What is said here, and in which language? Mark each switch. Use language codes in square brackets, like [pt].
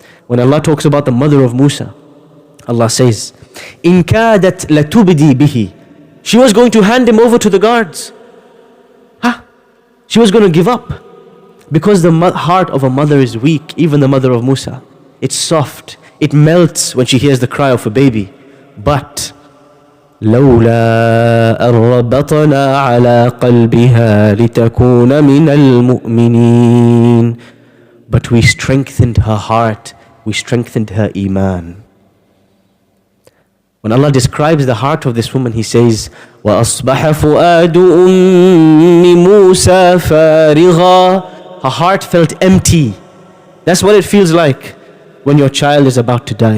[en] When Allah talks about the mother of Musa, Allah says, [ar] إِن كَادَتْ لَتُبْدِي بِهِ. [en] She was going to hand him over to the guards. She was going to give up. Because the heart of a mother is weak, even the mother of Musa. It's soft. It melts when she hears the cry of a baby. [ar] But لولا أن ربطنا على قلبها لتكون من المؤمنين. [en] But we strengthened her heart. We strengthened her iman. When Allah describes the heart of this woman, He says, [ar] وَأَصْبَحَ فُؤَادُ أُمِّ مُوسَى فَارِغًا. [en] Her heart felt empty. That's what it feels like when your child is about to die.